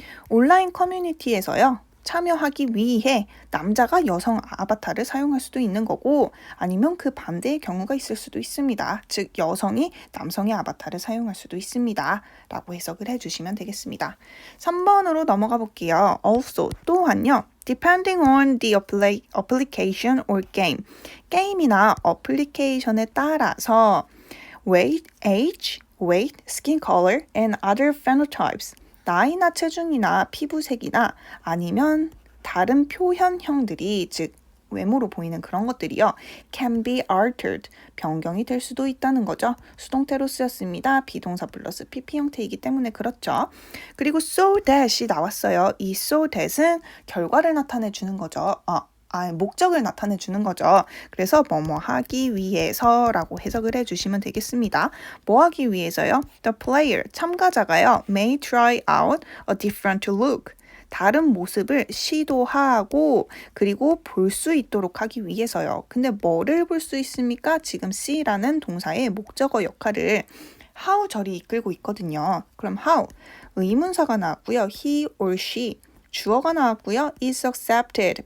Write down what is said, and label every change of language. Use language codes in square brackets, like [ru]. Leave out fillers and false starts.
[ko] 온라인 커뮤니티에서요. 참여하기 위해 남자가 여성 아바타를 사용할 수도 있는 거고 아니면 그 반대의 경우가 있을 수도 있습니다. 즉 여성이 남성의 아바타를 사용할 수도 있습니다. 라고 해석을 해주시면 되겠습니다. 3번으로 넘어가 볼게요. Also 또한요. [en] Depending on the application or game. [ko] 게임이나 어플리케이션에 따라서 [en] weight, age, weight, skin color, and other phenotypes. [ko] 나이나 체중이나 피부색이나 아니면 다른 표현형들이 즉 외모로 보이는 그런 것들이요. [en] can be altered. [ko] 변경이 될 수도 있다는 거죠. 수동태로 쓰였습니다. 비동사 플러스 PP 형태이기 때문에 그렇죠. 그리고 [en] so that [ko] 이 나왔어요. 이 so that은 결과를 나타내 주는 거죠. 목적을 나타내 주는 거죠. 그래서 뭐뭐 하기 위해서라고 해석을 해주시면 되겠습니다. 뭐 하기 위해서요? [en] The player, [ko] 참가자가요. [en] may try out a different look. [ko] 다른 모습을 시도하고 그리고 볼 수 있도록 하기 위해서요. 근데 뭐를 볼 수 있습니까? 지금 C라는 동사의 목적어 역할을 how 절이 이끌고 있거든요. 그럼 how, 의문사가 나왔고요. [en] he or she. [ko] 주어가 나왔고요. [en] is accepted.